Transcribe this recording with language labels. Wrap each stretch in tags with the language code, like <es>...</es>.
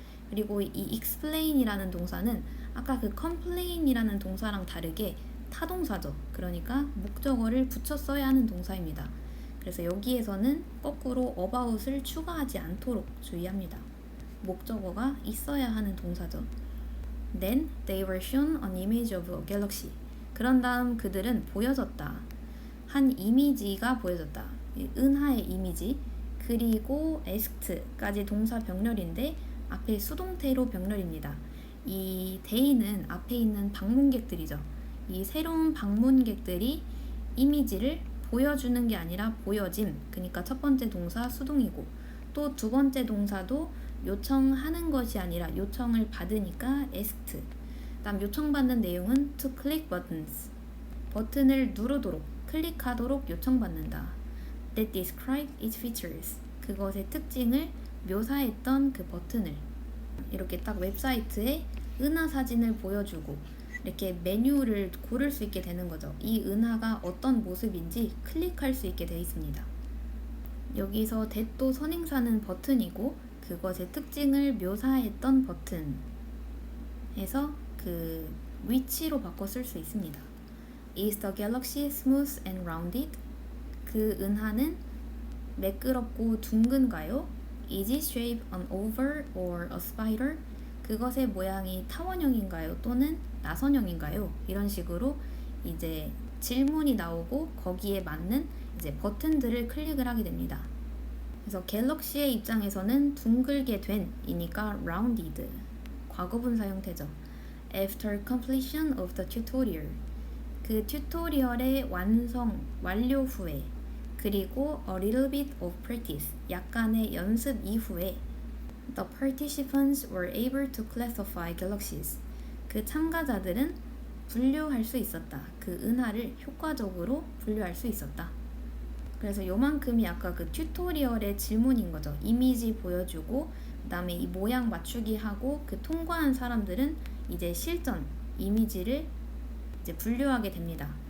<ko>그리고 이 explain이라는 동사는 아까 그 complain이라는 동사랑 다르게 타동사죠. 그러니까 목적어를 붙여 써야 하는 동사입니다. 그래서 여기에서는 거꾸로 about을 추가하지 않도록 주의합니다. 목적어가 있어야 하는 동사죠.</ko> <en>Then they were shown an image of a galaxy.</en> <ko>그런 다음 그들은 보여졌다. 한 이미지가 보여졌다. 은하의 이미지. 그리고 asked까지 동사 병렬인데 앞에 수동태로 병렬입니다. 이 they는 앞에 있는 방문객들이죠. 이 새로운 방문객들이 이미지를 보여주는 게 아니라 보여짐. 그러니까 첫 번째 동사 수동이고 또 두 번째 동사도 요청하는 것이 아니라 요청을 받으니까 asked. 다음 요청받는 내용은</ko> <en>to click buttons.</en> <ko>버튼을 누르도록, 클릭하도록 요청받는다.</ko> <en>That described its features.</en> <ko>그것의 특징을 묘사했던 그 버튼을. 이렇게 딱 웹사이트에 은하 사진을 보여주고 이렇게 메뉴를 고를 수 있게 되는 거죠. 이 은하가 어떤 모습인지 클릭할 수 있게 되어 있습니다. 여기서 that도 선행사는 버튼이고 그것의 특징을 묘사했던 버튼 해서 그 위치로 바꿔 쓸 수 있습니다.</ko> <en>Is the galaxy smooth and rounded?</en> <ko>그 은하는 매끄럽고 둥근가요?</ko> <en>Is it shaped an oval or a spiral?</en> <ko>그것의 모양이 타원형인가요? 또는 나선형인가요? 이런 식으로 이제 질문이 나오고 거기에 맞는 이제 버튼들을 클릭을 하게 됩니다. 그래서 갤럭시의 입장에서는 둥글게 된 이니까 rounded 과거분사 형태죠.</ko> <en>After completion of the tutorial</en> <ko>그 튜토리얼의 완료 후에 그리고</ko> <en>a little bit of practice,</en> <ko>약간의 연습 이후에</ko> <en>the participants were able to classify galaxies.</en> <ko>그 참가자들은 분류할 수 있었다. 그 은하를 효과적으로 분류할 수 있었다. 그래서 요만큼이 아까 그 튜토리얼의 질문인 거죠. 이미지 보여주고 그다음에 이 모양 맞추기 하고 그 통과한 사람들은 이제 실전 이미지를 이제 분류하게 됩니다.</ko>